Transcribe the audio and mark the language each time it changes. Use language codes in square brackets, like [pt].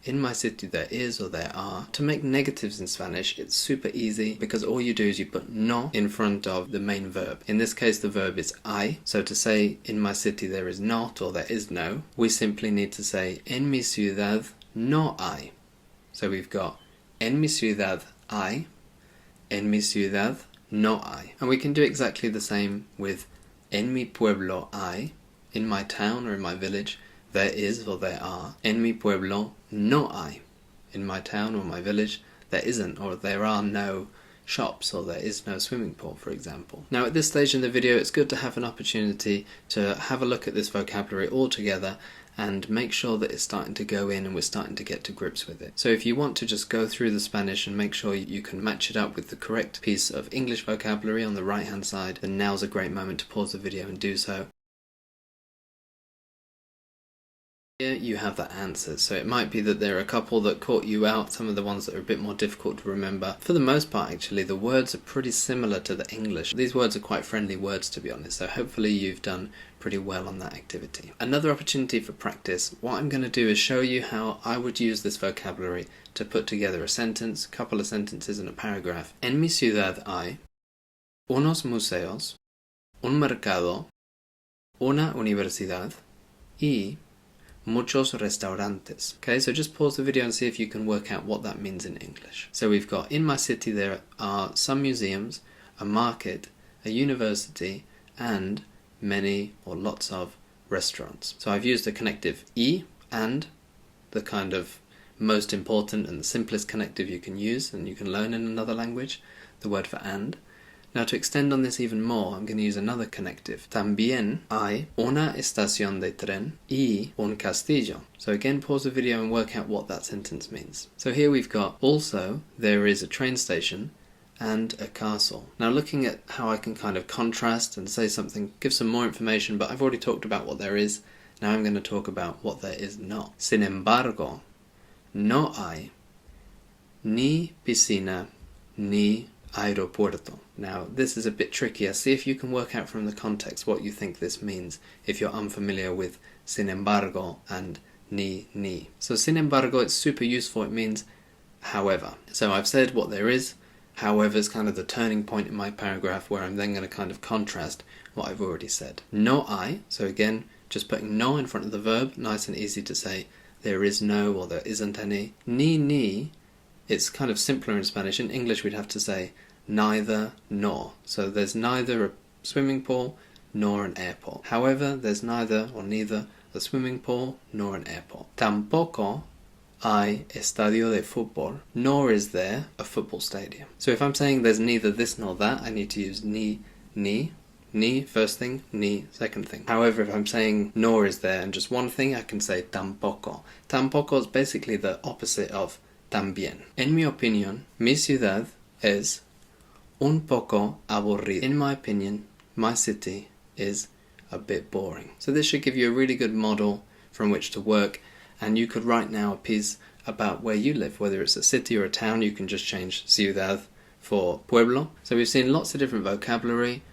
[en] In my city there is or there are. To make negatives in Spanish, it's super easy because all you do is you put no in front of the main verb. In this case the verb is hay. So to say in my city there is not or there is no, we simply need to say [es] en mi ciudad no hay. [en] So we've got [es] en mi ciudad hay, en mi ciudad no hay. [en] And we can do exactly the same with [es] en mi pueblo hay. [en] In my town or in my village there is or there are. [es] En mi pueblo no hay. [en] In my town or my village there isn't or there are no shops or there is no swimming pool, for example. Now at this stage in the video it's good to have an opportunity to have a look at this vocabulary all together and make sure that it's starting to go in and we're starting to get to grips with it. So if you want to just go through the Spanish and make sure you can match it up with the correct piece of English vocabulary on the right hand side, then now's a great moment to pause the video and do so. Here you have the answers, so it might be that there are a couple that caught you out, some of the ones that are a bit more difficult to remember. For the most part actually the words are pretty similar to the English. These words are quite friendly words, to be honest, so hopefully you've done pretty well on that activity. Another opportunity for practice, what I'm going to do is show you how I would use this vocabulary to put together a sentence, a couple of sentences and a paragraph. [es] En mi ciudad hay unos museos, un mercado, una universidad y muchos restaurantes. [en] Okay, so just pause the video and see if you can work out what that means in English. So we've got, in my city there are some museums, a market, a university, and many or lots of restaurants. So I've used a connective y and, the kind of most important and the simplest connective you can use and you can learn in another language, the word for and. Now to extend on this even more, I'm going to use another connective. [es] También hay una estación de tren y un castillo. [en] So again, pause the video and work out what that sentence means. So here we've got, also, there is a train station and a castle. Now looking at how I can kind of contrast and say something, give some more information, but I've already talked about what there is. Now I'm going to talk about what there is not. [es] Sin embargo, no hay ni piscina, ni aeropuerto. [en] Now, this is a bit trickier. See if you can work out from the context what you think this means if you're unfamiliar with sin embargo and ni. So, sin embargo, it's super useful. It means however. So I've said what there is. However is kind of the turning point in my paragraph where I'm then going to kind of contrast what I've already said. [es] No hay. [en] So again, just putting no in front of the verb. Nice and easy to say there is no or there isn't any. Ni. It's kind of simpler in Spanish. In English we'd have to say neither nor. So there's neither a swimming pool nor an airport. However, there's neither or neither a swimming pool nor an airport. [es] Tampoco hay estadio de fútbol, [en] nor is there a football stadium. So if I'm saying there's neither this nor that, I need to use ni, first thing, ni, second thing. However, if I'm saying nor is there and just one thing, I can say tampoco. Tampoco is basically the opposite of también. [es] En mi opinión, mi ciudad es un poco aburrida. [en] In my opinion, my city is a bit boring. So this should give you a really good model from which to work. And you could write now a piece about where you live, whether it's a city or a town. You can just change ciudad for pueblo. So we've seen lots of different vocabulary.